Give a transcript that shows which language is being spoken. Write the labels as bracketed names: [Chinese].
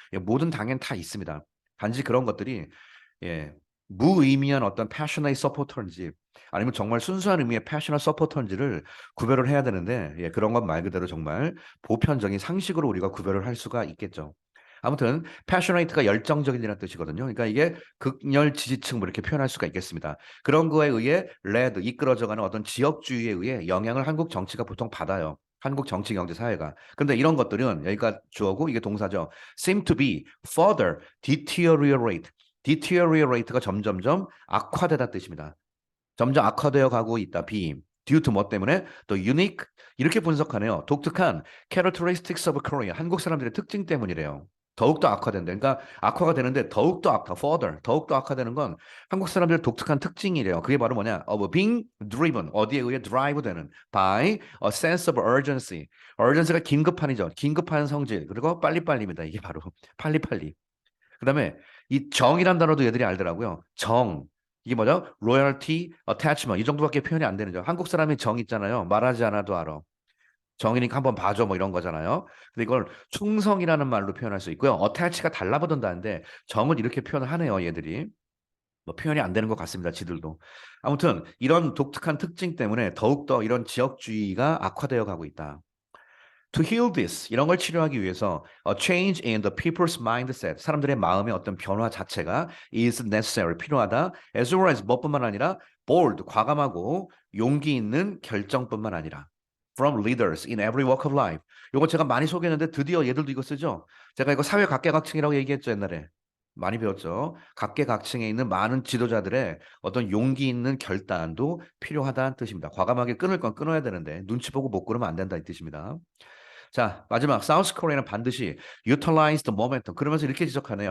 [Korean] 예, 모든 당엔 다 있습니다. 단지 그런 것들이 예, 무의미한 어떤 패셔너트 서포터인지 아니면 정말 순수한 의미의 패셔너트 서포터인지를 구별을 해야 되는데 예, 그런 것 말 그대로 정말 보편적인 상식으로 우리가 구별을 할 수가 있겠죠. 아무튼 passionate가 열정적인이라는 뜻이거든요. 그러니까 이게 극렬 지지층 뭐 이렇게 표현할 수가 있겠습니다. 그런 거에 의해 led 이끌어져가는 어떤 지역주의에 의해 영향을 한국 정치가 보통 받아요. 한국 정치, 경제, 사회가. 근데 이런 것들은 여기가 주어고 이게 동사죠. [English] seem to be further deteriorate. [Korean] deteriorate가 점점점 악화되다 뜻입니다. 점점 악화되어 가고 있다. [English] be. due to [Korean] 뭐 때문에? 또 unique 이렇게 분석하네요. 독특한 [English] characteristics of Korea. [Korean] 한국 사람들의 특징 때문이래요. 더욱더 악화된다. 그러니까 악화가 되는데 더욱더 악화, further, 더욱더 악화되는 건 한국 사람들의 독특한 특징이래요. 그게 바로 뭐냐? [English] of being driven, [Korean] 어디에 의해 [English] drive 되는 by a sense of urgency. [Korean] urgency가 긴급한이죠. 긴급한 성질. 그리고 빨리빨리입니다. 이게 바로 빨리빨리. 그다음에 이 정이란 단어도 얘들이 알더라고요. 정. 이게 뭐죠? loyalty, attachment 이 정도밖에 표현이 안 되는 죠. 한국 사람이 정 있잖아요. 말하지 않아도 알아. 정이니까 한번 봐줘 뭐 이런 거잖아요. 근데 이걸 충성이라는 말로 표현할 수 있고요. attach가 달라붙는다는데 정은 이렇게 표현을 하네요. 얘들이. 뭐 표현이 안 되는 것 같습니다. 지들도. 아무튼 이런 독특한 특징 때문에 더욱더 이런 지역주의가 악화되어 가고 있다. [English] To heal this [Korean] 이런 걸 치료하기 위해서 [English] a change in the people's mindset [Korean] 사람들의 마음의 어떤 변화 자체가 [English] is necessary [Korean] 필요하다. [English] As well as [Korean] 뭐뿐만 아니라 [English] bold [Korean] 과감하고 용기 있는 결정뿐만 아니라 [English] from leaders in every walk of life. [Korean] 요거 제가 많이 소개했는데 드디어 얘들도 이거 쓰죠. 제가 이거 사회 각계각층이라고 얘기했죠 옛날에. 많이 배웠죠. 각계각층에 있는 많은 지도자들의 어떤 용기 있는 결단도 필요하다는 뜻입니다. 과감하게 끊을 건 끊어야 되는데 눈치 보고 못 끊으면 안 된다 이 뜻입니다. 자, 마지막 사우스 코리아는 반드시 [English] utilize the momentum. [Korean] 그러면서 이렇게 지적하네요.